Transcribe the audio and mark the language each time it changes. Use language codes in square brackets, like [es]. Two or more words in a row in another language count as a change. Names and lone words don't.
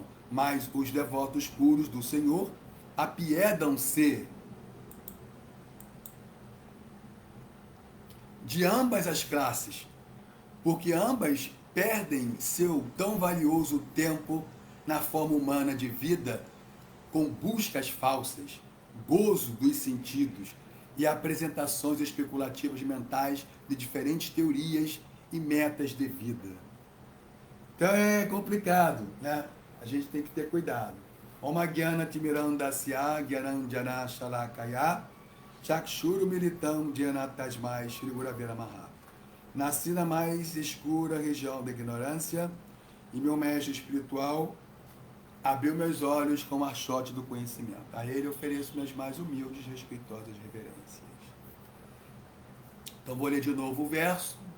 [pt] Mas os devotos puros do Senhor apiedam-se de ambas as classes, porque ambas perdem seu tão valioso tempo na forma humana de vida com buscas falsas, gozo dos sentidos e apresentações especulativas mentais de diferentes teorias e metas de vida. Então é complicado, né? A gente tem que ter cuidado. [sa] ओम ज्ञान तिमिरान्धस्य ज्ञानाञ्जन शलाकया चक्षुरु मिलितं ज्ञानतस्मै श्री गुरवेर महा. [pt] Nasci na mais escura região da ignorância e meu mestre espiritual abriu meus olhos com o archote do conhecimento. A ele ofereço minhas mais humildes e respeitosas reverências. Então vou ler de novo o verso.